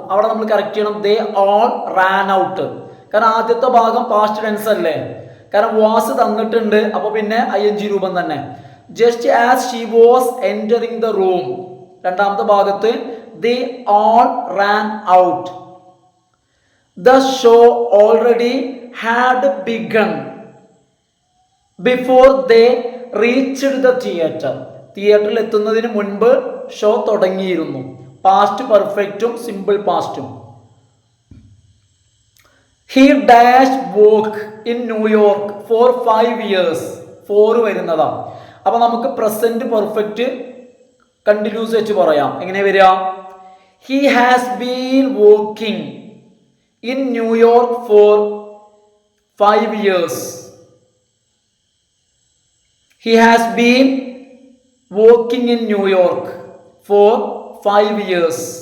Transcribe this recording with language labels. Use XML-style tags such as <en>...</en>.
<ml>അവിടെ നമ്മൾ കറക്റ്റ് ചെയ്യണം,</ml> <en>they all ran out.</en> <ml>കാരണം ആദ്യത്തെ ഭാഗം പാസ്റ്റ് ടെൻസ് അല്ലേ, കാരണം was തന്നിട്ടുണ്ട്, അപ്പൊ പിന്നെ ing രൂപം തന്നെ.</ml> <en>just as she was entering the room.</en> <ml>രണ്ടാമത്തെ ഭാഗത്ത്</ml> <en>they all ran out. the show already had begun before they reached the theater.</en> <ml>തിയേറ്ററിൽ എത്തുന്നതിന് മുൻപ് ഷോ തുടങ്ങിയിരുന്നു. Past പെർഫെക്റ്റും simple പാസ്റ്റും.</ml> <en>he dashed work in New York for 5 years.</en> <ml>4 വരുന്നതാ. അപ്പൊ നമുക്ക് present perfect continuous വെച്ച് പറയാം. എങ്ങനെ വരിക?</ml> <en>he has been working in New York for 5 years. He has been working in New York for 5 years.</en>